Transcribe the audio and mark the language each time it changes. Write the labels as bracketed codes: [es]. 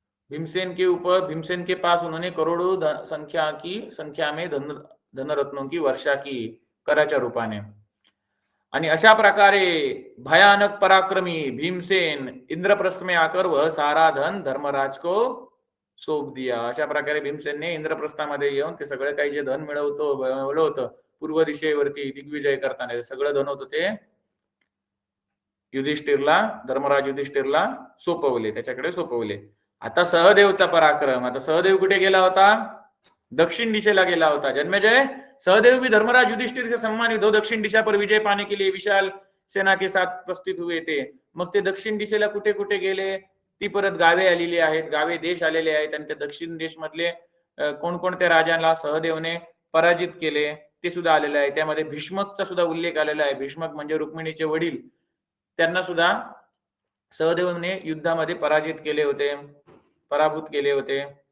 [hi] भीमसेन के ऊपर, भीमसेन के पास उन्होंने करोड़ों संख्या में धन रत्नों की वर्षा की [mr] कराच्या रूपाने। आणि अशा प्रकारे [hi] भयानक पराक्रमी भीमसेन इंद्रप्रस्थ में आकर वह सारा धन धर्मराज को सौंप दिया। [mr] अशा प्रकारे भीमसेनने इंद्रप्रस्थामध्ये येऊन ते सगळं काही जे धन मिळवलं होतं पूर्व दिशेवरती दिग्विजय करताना, सगळं धन होतं ते युधिष्ठिरला, धर्मराज युधिष्ठिरला सोपवले, त्याच्याकडे सोपवले। आता सहदेवचा पराक्रम, आता सहदेव कुठे गेला होता? दक्षिण दिशेला गेला होता। [hi] जन्मेजय, सहदेव भी धर्मराज युधिष्ठिर से सम्मानित हो दक्षिण दिशा पर विजय पाने के लिए विशाल सेना के साथ प्रस्थित हुए थे। [mr] मग ते दक्षिण दिशेला कुठे कुठे गेले, ती परत गावे आलेली आहेत, गावे देश आलेले आहेत, आणि त्या दक्षिण देश मधले कोणकोणत्या राजांना सहदेवने पराजित केले ते सुद्धा आलेले आहे। त्यामध्ये भीष्मकचा सुद्धा उल्लेख आलेला आहे। भीष्मक म्हणजे रुक्मिणीचे वडील, त्यांना सुद्धा सहदेवने युद्धामध्ये पराजित केले होते, पराभूत केले होते।